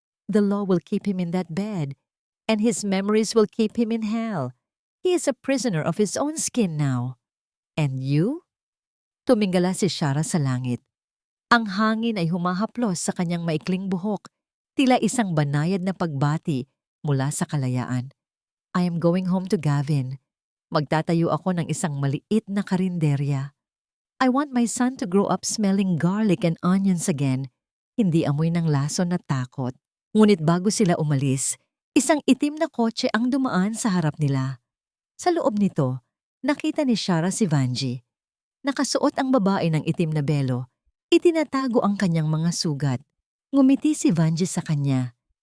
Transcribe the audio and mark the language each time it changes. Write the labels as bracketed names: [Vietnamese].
[English] "The law will keep him in that bed, and his memories will keep him in hell. He is a prisoner of his own skin now. And you?" [Filipino] Tumingala si Shara sa langit. Ang hangin ay humahaplos sa kanyang maikling buhok, tila isang banayad na pagbati mula sa kalayaan. [English] "I am going home to Gavin. [Filipino] Magtatayo ako ng isang maliit na karinderya. [English] I want my son to grow up smelling garlic and onions again, [Filipino] hindi amoy ng lason na takot." Ngunit bago sila umalis, isang itim na kotse ang dumaan sa harap nila. Sa loob nito, nakita ni Shara si Vanji. Nakasuot ang babae ng itim na belo. Itinatago ang kanyang mga sugat. Ngumiti si Vanji sa kanya.